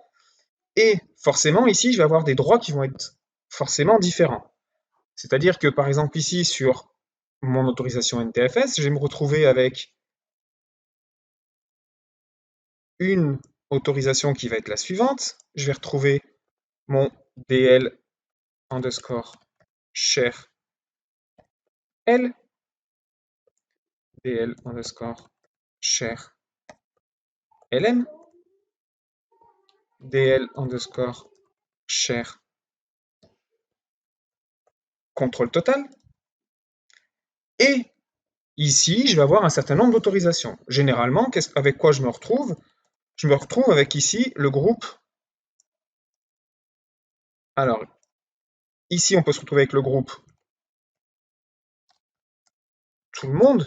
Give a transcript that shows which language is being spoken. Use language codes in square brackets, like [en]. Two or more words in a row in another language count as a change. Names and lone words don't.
[fr] Et forcément, ici, je vais avoir des droits qui vont être forcément différents. C'est-à-dire que, par exemple, ici, sur mon autorisation NTFS, je vais me retrouver avec une autorisation qui va être la suivante. Je vais retrouver mon DL underscore share L, DL underscore share LM, DL underscore share contrôle total. Et ici, je vais avoir un certain nombre d'autorisations. Généralement, avec quoi je me retrouve? Je me retrouve avec ici le groupe. Alors, ici, on peut se retrouver avec le groupe tout le monde.